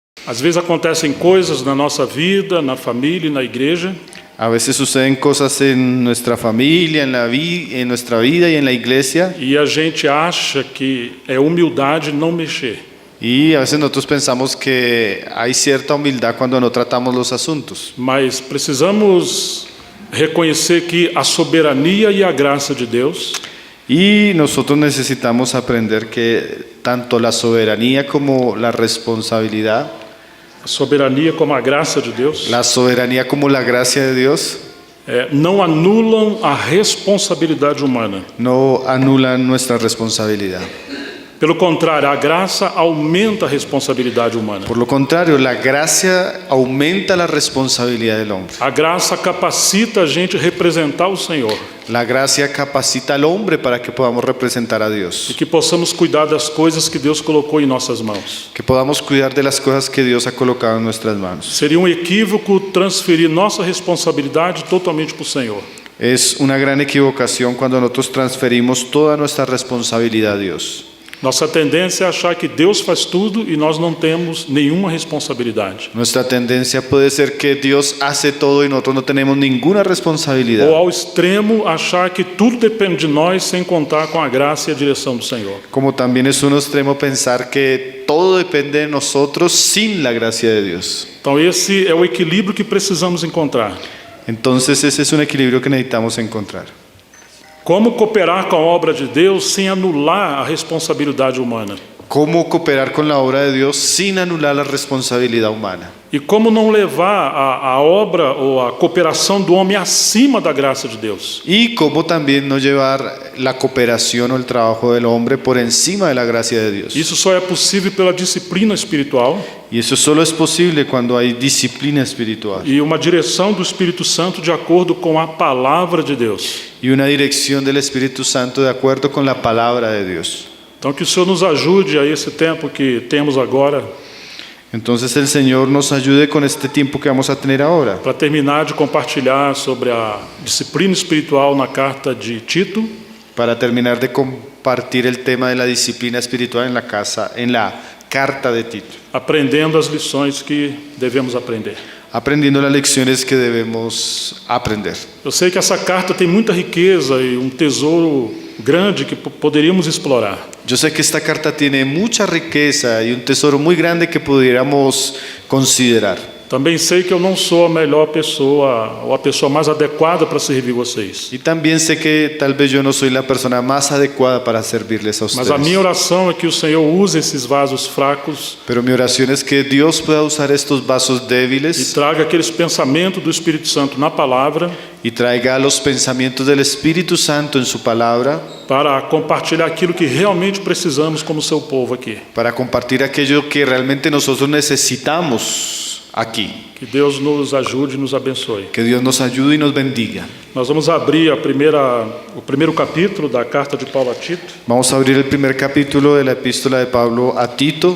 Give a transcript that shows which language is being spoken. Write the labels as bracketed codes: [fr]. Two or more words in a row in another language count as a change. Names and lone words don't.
[pt] Às vezes acontecem coisas na nossa vida, na família e na igreja, [es] A veces suceden cosas en nuestra familia, en nuestra vida y en la iglesia. [pt] e a gente acha que é humildade não mexer. [es] Y a veces nosotros pensamos que hay cierta humildad cuando no tratamos los asuntos. [pt] Mas precisamos reconhecer que a soberania e a graça de Deus [es] Y nosotros necesitamos aprender que tanto la soberanía como la responsabilidad, [pt] a soberania como a graça de Deus, [es] la soberanía como la gracia de Dios, [pt] não anulam a responsabilidade humana. [es] no anulan nuestra responsabilidad. [pt] Pelo contrário, a graça aumenta a responsabilidade humana. [es] Por lo contrario, la gracia aumenta la responsabilidad del hombre. [pt] A graça capacita a gente a representar o Senhor [es] La gracia capacita al hombre para que podamos representar a [pt] e [es] Dios, [pt] que possamos cuidar das coisas que Deus colocou em nossas mãos. [es] que podamos cuidar de las cosas que Dios ha colocado en nuestras manos. [pt] Seria um equívoco transferir nossa responsabilidade totalmente para o Senhor. [es] Es una gran equivocación cuando nosotros transferimos toda nuestra responsabilidad a Dios. [pt] Nossa tendência é achar que Deus faz tudo e nós não temos nenhuma responsabilidade. [es] Nuestra tendencia puede ser que Dios hace todo y nosotros no tenemos ninguna responsabilidad. [pt] Ou ao extremo, achar que tudo depende de nós sem contar com a graça e a direção do Senhor. [es] Como también es un extremo pensar que todo depende de nosotros sin la gracia de Dios. [pt] Então esse é o equilíbrio que precisamos encontrar. [es] Entonces ese es un equilibrio que necesitamos encontrar. [pt] Como cooperar com a obra de Deus sem anular a responsabilidade humana? [es] ¿Cómo cooperar con la obra de Dios sin anular la responsabilidad humana? [pt] E como não levar a obra ou a cooperação do homem acima da graça de Deus? [es] Y cómo también no llevar la cooperación o el trabajo del hombre por encima de la gracia de Dios. [pt] Isso só é possível pela disciplina espiritual [es] Y eso solo es posible cuando hay disciplina espiritual [pt] e uma direção do Espírito Santo de acordo com a palavra de Deus. [es] y una dirección del Espíritu Santo de acuerdo con la palabra de Dios. [pt] Então que o Senhor nos ajude a esse tempo que temos agora [es] Entonces el Señor nos ayude con este tiempo que vamos a tener ahora [pt] para terminar de compartilhar sobre a disciplina espiritual na carta de Tito, [es] para terminar de compartir el tema de la disciplina espiritual en la carta de Tito, [pt] aprendendo as lições que devemos aprender. [es] aprendiendo las lecciones que debemos aprender. [pt] Eu sei que essa carta tem muita riqueza e um tesouro grande que poderíamos explorar. [es] Yo sé que esta carta tiene mucha riqueza y un tesoro muy grande que pudiéramos considerar. [pt] Também sei que eu não sou a melhor pessoa ou a pessoa mais adequada para servir vocês. [es] Y también sé que tal vez yo no soy la persona más adecuada para servirles a [pt] Mas a minha [es] ustedes. [pt] oração é que o Senhor use esses vasos fracos [es] Pero mi oración es que Dios pueda usar estos vasos [pt] e [es] débiles [pt] traga aqueles pensamentos do Espírito Santo na palavra [es] y traiga los pensamientos del Espíritu Santo en su palabra [pt] para compartilhar aquilo que realmente precisamos como seu povo aqui. [es] para compartir aquello que realmente nosotros necesitamos aquí. [pt] Que Deus nos ajude e nos abençoe. [es] Que Dios nos ayude y nos bendiga. [pt] Nós vamos abrir o primeiro capítulo da carta de Paulo a Tito, [es] Vamos a abrir el primer capítulo de la epístola de Pablo a Tito,